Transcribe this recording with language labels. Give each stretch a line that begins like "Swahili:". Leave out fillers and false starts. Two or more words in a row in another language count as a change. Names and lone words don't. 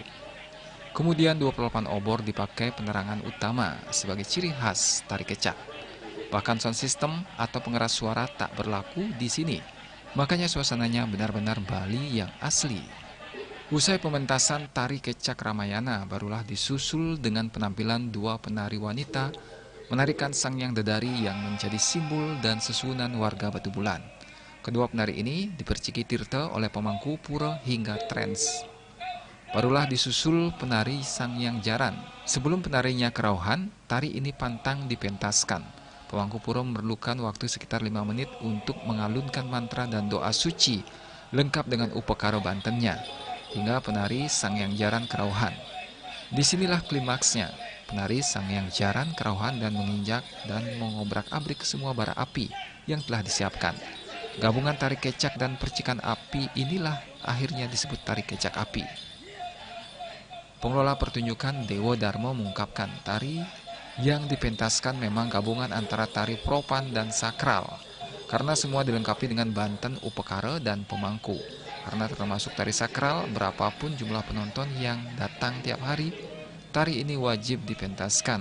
Indonesian: Kemudian 28 obor dipakai penerangan utama sebagai ciri khas tari kecak. Bahkan
English: sound system
Indonesian: atau pengeras suara tak berlaku di sini. Makanya suasananya benar-benar Bali yang asli. Usai pementasan tari kecak Ramayana, barulah disusul dengan penampilan dua penari wanita menarikan Sangyang Dedari yang menjadi simbol dan susunan warga Batu Bulan. Kedua penari ini diperciki tirta oleh pemangku pura hingga trans. Barulah disusul penari Sangyang Jaran. Sebelum penarinya kerauhan, tari ini pantang dipentaskan. Pemangku pura memerlukan waktu sekitar 5 menit untuk mengalunkan mantra dan doa suci, lengkap dengan upekara bantennya, hingga penari Sangyang Jaran kerauhan. Disinilah klimaksnya, penari Sangyang Jaran kerauhan dan menginjak dan mengobrak-abrik semua bara api yang telah disiapkan. Gabungan tari kecak dan percikan api inilah akhirnya disebut tari kecak api. Pengelola pertunjukan Dewo Darmo mengungkapkan tari yang dipentaskan memang gabungan antara tari propan dan sakral, karena semua dilengkapi dengan banten, upekara, dan pemangku. Karena termasuk tari sakral, berapapun jumlah penonton yang datang tiap hari, tari ini wajib dipentaskan.